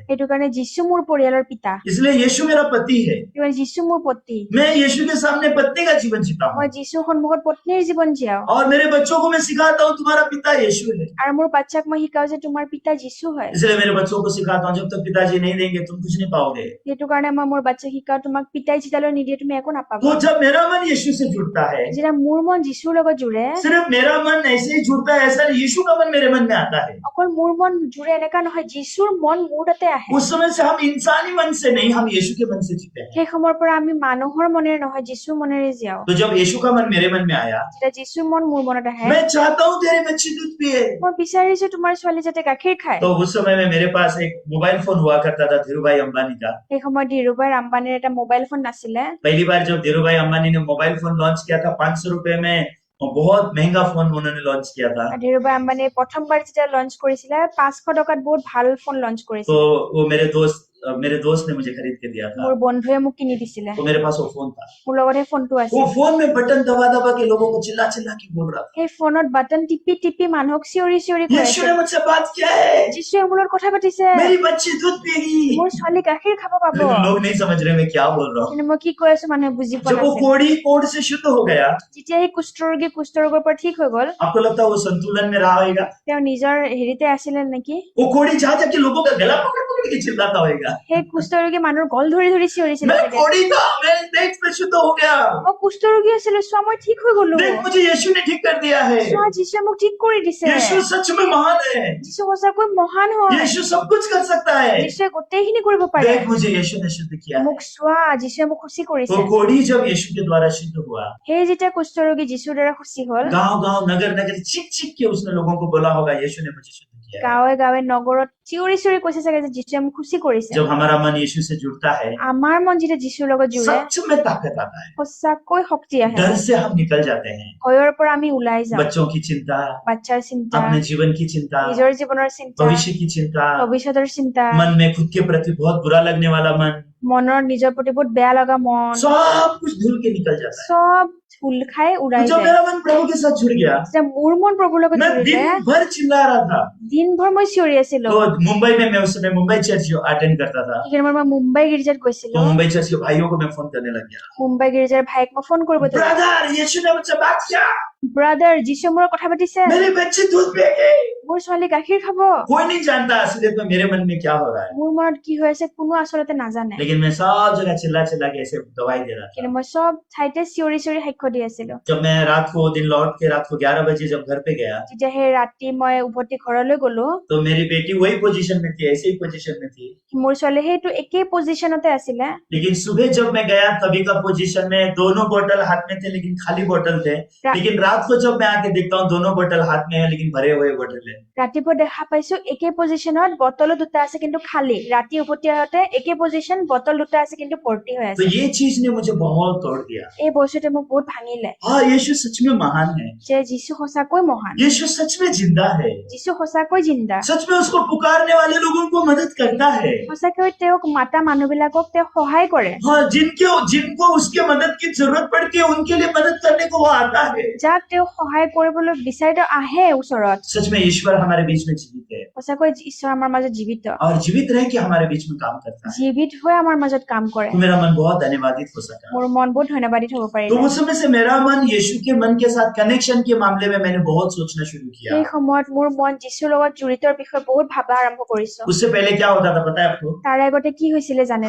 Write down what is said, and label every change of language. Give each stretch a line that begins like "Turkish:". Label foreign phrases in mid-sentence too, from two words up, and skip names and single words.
Assamese: সেইটো কাৰণে যীশু মোৰ পৰিয়ালৰ পিতা।
Hindi: इसलिए यीशु मेरा पति है।
Assamese: সেইটো কাৰণে যীশু মোৰ পতি।
Hindi: मैं यीशु के सामने पत्नी का जीवन जीता हूँ
Assamese: মই যীশুৰ সন্মুখত পত্নীৰ জীৱন জীয়াও।
Hindi: और मेरे बच्चों को मैं सिखाता हूँ तुम्हारा पिता यीशु है।
Assamese: আৰু মোৰ বাচ্চাক মই শিকাও যে তোমাৰ পিতা যীশু হয়।
Hindi: इसलिए मेरे बच्चों को सिखाता हूँ जब तक पिताजी नहीं देंगे तुम कुछ नहीं पाओगे।
Assamese: সেইটো কাৰণে মই মোৰ বাচ্চাক শিকাও তোমাক পিতাই যেতিয়ালৈ নিদিয়ে তুমি একো নাপাবা।
Hindi: तो जब मेरा मन यीशु से जुड़ता है,
Assamese: যেতিয়া মোৰ মন যীশুৰ লগত জুৰে,
Hindi: सिर्फ मेरा मन ऐसे ही जुड़ता है, ऐसा नहीं, यीशु का मन मेरे मन में आता है।
Assamese: অকল মোৰ মন জুৰে এনেকা নহয়, যীশুৰ মন মোৰ তাতে আহে।
Hindi: उस समय से हम इंसानी मन से नहीं, हम यीशु के मन से जीते हैं।
Assamese: সেই সময়ৰ পৰা আমি মানুহৰ মনেৰে নহয় যীশুৰ মনেৰে জীয়াও।
Hindi: तो जब यीशु का मन मेरे मन में आया,
Assamese: যেতিয়া যীশুৰ মন মোৰ মনত আহে,
Hindi: मैं चाहता हूँ तेरी बच्ची दूध पिए।
Assamese: মই বিচাৰিছো তোমাৰ ছোৱালী যাতে গাখীৰ খায়।
Hindi: तो उस समय में मेरे पास एक
English: mobile phone
Hindi: हुआ करता था धीरूभाई अंबानी का।
Assamese: সেই সময়ত ধীৰুভাই আম্বানীৰ এটা
English: mobile phone
Assamese: নাছিলে।
Hindi: पहली बार जब धीरूभाई अंबानी ने
English: mobile phone
Hindi: लॉन्च किया था 500 रुपए में, बहुत महंगा फोन उन्होंने लॉन्च किया था।
Assamese: ধীৰুভাই আম্বানীয়ে প্ৰথমবাৰ যেতিয়া লঞ্চ কৰিছিলে 500 টকাত বহুত ভাল ফোন লঞ্চ
Hindi: तो
Assamese: কৰিছিলে।
Hindi: वो मेरे दोस्त ने मुझे खरीद के दिया था।
Assamese: মোৰ বন্ধুৱে মোক কিনি দিছিলে।
Hindi: तो मेरे पास वो फोन था।
Assamese: মোৰ লগত সেই ফোনটো
Hindi: वो
Assamese: আছিল।
Hindi: फोन में बटन दबा दबा के लोगों को चिल्ला चिल्ला के बोल रहा था,
Assamese: সেই ফোনত বাটন টিপি টিপি মানুহক চিঞৰি চিঞৰি কৈ
Hindi: यीशु
Assamese: আছে,
Hindi: ने मुझसे बात किया है,
Assamese: যীশুৱে মোৰ লগত কথা পাতিছে,
Hindi: मेरी बच्ची दूध पिएगी।
Assamese: মোৰ ছোৱালী গাখীৰ খাব পাব।
Hindi: लेकिन लोग नहीं समझ रहे मैं क्या बोल रहा हूँ।
Assamese: কিন্তু মই কি কৈ আছো মানুহে বুজি পোৱা
Hindi: जब वो
Assamese: নাছিল।
Hindi: कोढ़ी कोढ़ से शुद्ध हो गया,
Assamese: যেতিয়া সেই কুষ্ঠৰোগী কুষ্ঠৰোগৰ পৰা ঠিক হৈ গ'ল,
Hindi: आपको लगता है वो संतुलन में रहा होगा?
Assamese: তেওঁ নিজৰ হেৰিতে আছিলে নেকি?
Hindi: वो कोढ़ी जा जाके लोगों का गला पकड़ पकड़ के चिल्लाता होगा,
Assamese: সেই কুষ্ঠৰোগী মানুহৰ গল ধৰি ধৰি চিঞৰিছিলে
Hindi: मैं
Assamese: চাগে।
Hindi: कोढ़ी था, मैं देख मैं शुद्ध हो गया,
Assamese: মই কুষ্ঠৰোগী আছিলো, চোৱা মই ঠিক হৈ গলো।
Hindi: देख मुझे यीशु ने ठीक कर दिया है।
Assamese: চোৱা যীশুৱে মোক ঠিক কৰি দিছে।
Hindi: यीशु सच में महान है।
Assamese: যীশু সঁচাকৈ মহান হয়।
Hindi: यीशु सब कुछ कर सकता है।
Assamese: যীশুৱে গোটেইখিনি কৰিব পাৰে।
Hindi: देख मुझे यीशु ने शुद्ध किया है।
Assamese: মোক চোৱা, যীশুৱে মোক খুচি কৰিছে।
Hindi: वो कोढ़ी जब यीशु के द्वारा शुद्ध हुआ,
Assamese: সেই যেতিয়া কুষ্ঠৰোগী যীশুৰ দ্বাৰা খুচি হল,
Hindi: गांव गांव नगर नगर चीख चीख के उसने लोगों को बोला होगा यीशु ने मुझे शुद्ध किया है।
Assamese: গাঁৱে গাঁৱে নগৰত চিঞৰি চিঞৰি কৈছে চাগে যে যীশুৱে মোক খুচি কৰিছে।
Hindi: जब हमारा मन यीशु से जुड़ता है,
Assamese: আমাৰ মন যেতিয়া যীশুৰ লগত জুৰে,
Hindi: सच में ताकत आता है।
Assamese: সঁচাকৈ শক্তি আহে।
Hindi: डर से हम निकल जाते हैं।
Assamese: ভয়ৰ পৰা আমি ওলাই যাওঁ।
Hindi: बच्चों की चिंता,
Assamese: বাচ্চাৰ চিন্তা,
Hindi: अपने जीवन की चिंता,
Assamese: নিজৰ জীৱনৰ চিন্তা,
Hindi: भविष्य की चिंता,
Assamese: ভৱিষ্যতৰ চিন্তা,
Hindi: मन में खुद के प्रति बहुत बुरा लगने वाला मन,
Assamese: মনৰ নিজৰ প্ৰতি বহুত বেয়া লগা মন,
Hindi: सब कुछ धुल के निकल जाता है।
Assamese: চব ধুল খাই
Hindi: तो
Assamese: উৰাই
Hindi: जब
Assamese: যায়।
Hindi: मेरा मन प्रभु के साथ जुड़ गया,
Assamese: যেতিয়া মোৰ মন প্ৰভুৰ লগত
Hindi: मैं
Assamese: জুৰিলে,
Hindi: दिन भर चिल्ला रहा था।
Assamese: দিনভৰ মই চিঞৰি আছিলো।
Hindi: तो मुंबई में मैं उस समय मुंबई
English: church attend
Hindi: करता था।
Assamese: সেইখিনি সময়ত মই মুম্বাই গীৰ্জাত গৈছিলো।
Hindi: तो मुंबई चर्च के भाइयों को मैं फोन करने लग गया,
Assamese: মুম্বাই গীৰ্জাৰ ভাইক মই ফোন কৰিব ধৰিলো।
Hindi: ब्रदर यीशु ने मुझसे बात किया,
Assamese: ব্ৰাদাৰ, যীশুৱে মোৰ লগত কথা পাতিছে,
Hindi: मेरी बच्ची दूध पिएगी।
Assamese: মোৰ ছোৱালী গাখীৰ খাব।
Hindi: कोई नहीं जानता असलियत में मेरे मन में क्या हो रहा है,
Assamese: মোৰ মনত কি হৈ আছে কোনো আচলতে নাজানে।
Hindi: लेकिन मैं सब जगह चिल्ला चिल्ला के ऐसे दवाई दे रहा था।
Assamese: কিন্তু মই চব ঠাইতে চিঞৰি চিঞৰি সাক্ষ্য দি আছিলো।
Hindi: जब मैं रात को दिन लौट के रात को 11 बजे जब घर पे गया,
Assamese: যেতিয়া সেই ৰাতি মই উভতি ঘৰলৈ গলো,
Hindi: तो मेरी बेटी वही पोजीशन में थी, ऐसी ही पोजीशन में थी।
Assamese: মোৰ ছোৱালী সেইটো একেই পজিশ্যনতে আছিলে।
Hindi: लेकिन सुबह जब मैं गया तभी का पोजीशन में दोनों बोतल हाथ में थे, लेकिन खाली बोतल थे। लेकिन रात को जब मैं आके देखता हूँ दोनों बोतल हाथ में है लेकिन भरे हुए बोतल है।
Assamese: ৰাতিপুৱা দেখা পাইছো একে পজিশ্যনত বটলো দুটা আছে কিন্তু খালী। ৰাতি উভতি আহোঁতে একে পজিশ্যন বটল দুটা আছে কিন্তু ভৰ্তি হৈ
Hindi: तो
Assamese: আছে।
Hindi: ये चीज ने मुझे बहुत तोड़ दिया।
Assamese: এই বস্তুটোৱে মোক বহুত ভাঙিলে
Hindi: हाँ, यीशु सच में महान है।
Assamese: যে যীশু সঁচাকৈ মহান,
Hindi: यीशु सच में जिंदा है।
Assamese: যীশু সঁচাকৈ জিন্দা,
Hindi: सच में उसको पुकारने वाले लोगों को मदद करता है।
Assamese: সঁচাকৈ তেওঁক মাতা মানুহবিলাকক তেওঁ সহায় কৰে।
Hindi: हाँ, जिनको उसके मदद की जरूरत पड़ती है उनके लिए मदद करने को वो आता है।
Assamese: যাক তেওঁ সহায় কৰিবলৈ বিচাৰি তেওঁ আহে ওচৰত।
Hindi: सच में ईश्वर हमारे बीच में जीवित है
Assamese: সঁচাকৈ ঈশ্বৰ আমাৰ মাজত জীৱিত,
Hindi: और जीवित रह के हमारे बीच में काम करता है।
Assamese: জীৱিত হৈ আমাৰ মাজত কাম কৰে।
Hindi: तो मेरा मन बहुत धन्यवादित हो सका।
Assamese: মোৰ মন বহুত ধন্যবাদিত হ'ব
Hindi: तो
Assamese: পাৰিলে।
Hindi: उस समय से मेरा मन यीशु के मन के साथ कनेक्शन के मामले में मैंने बहुत सोचना शुरू किया।
Assamese: সেই সময়ত মোৰ মন যীশুৰ লগত জড়িতৰ বিষয়ে বহুত ভাবা আৰম্ভ কৰিছো।
Hindi: उससे पहले क्या होता था पता है आपको?
Assamese: তাৰ আগতে কি হৈছিলে জানেনে?